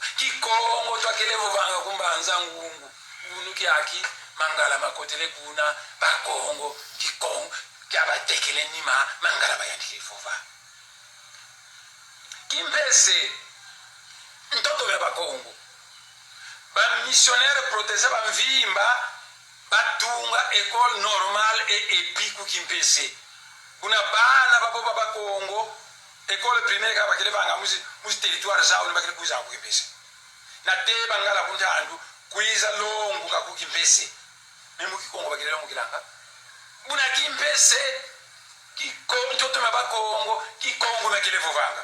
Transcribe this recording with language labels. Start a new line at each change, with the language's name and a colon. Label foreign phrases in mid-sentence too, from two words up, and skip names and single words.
Kongo: Kikongo twakelevo vanga kumbanza Ngungu. Unuki aki mangala makotele kuna bakongo, Kikongo kyabatekele nima mangala bayandike fova. Kimpese ntoto mya bakongo. Ba
French: missionnaire protestant
Kongo: ba mvimba batunga
French: école normale et épique
Kongo: Kimpese. Kuna bana babo baba Congo
French: école primaire
Kongo: ka bakele banga musi territoire zawo bakele kuza ku Kimpese. Na te bangala kunjandu kuiza longu ka ku Kimpese. Memu Kikongo bakele longu kilanga. Buna Kimpese Kikongo ntoto maba Congo Kikongo bakele vovanga.